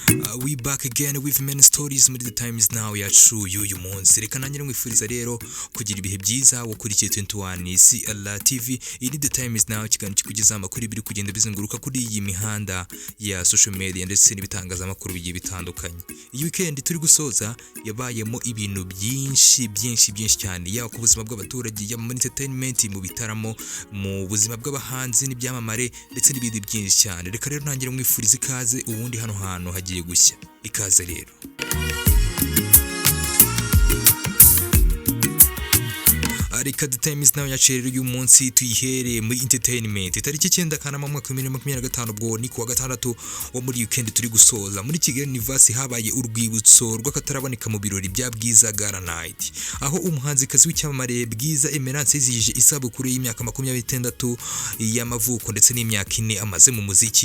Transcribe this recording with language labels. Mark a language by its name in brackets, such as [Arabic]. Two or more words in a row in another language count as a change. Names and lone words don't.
[English] We back again with many stories [Kinyarwanda] muri the time is now yacu y'uyu munsi. Reka nanjye mwifuriza rero kugira ibihe byiza wakurikiye 21 CLA TV. Ini the time is now kiganiro kikugeza amakuru biri kugenda bizenguruka kuri iyi mihanda ya [English] social media [Kinyarwanda] ndetse n'ibitangaza amakuru bigiye bitandukanye. Iyi weekend turi gusoza yabayemo ibintu byinshi cyane yaba ku buzima bw'abaturage yaba muri entertainment mu bitaramo mu buzima bw'abahanzi n'ibyamamare ndetse n'ibindi byinshi cyane. Reka rero nanjye mwifuriza ikaze ubundi hano hantu hagiye gushya ikaze rero. Reka the time is now yacerero uyu munsi tuyihere muri entertainment. Itariki 9 Kanama mu mwaka wa 2025 ubwo ni kuwa gatandatu wo muri weekend turi gusoza. Muri Kigali University habaye urwibutso rw'akataraboneka mu birori bya Bwiza Gala Night, aho umuhanzikazi w'icyamamare Bwiza Emerance yizihije isabukuru y'imyaka 26 y'amavuko ndetse n'imyaka 4 amaze mu muziki.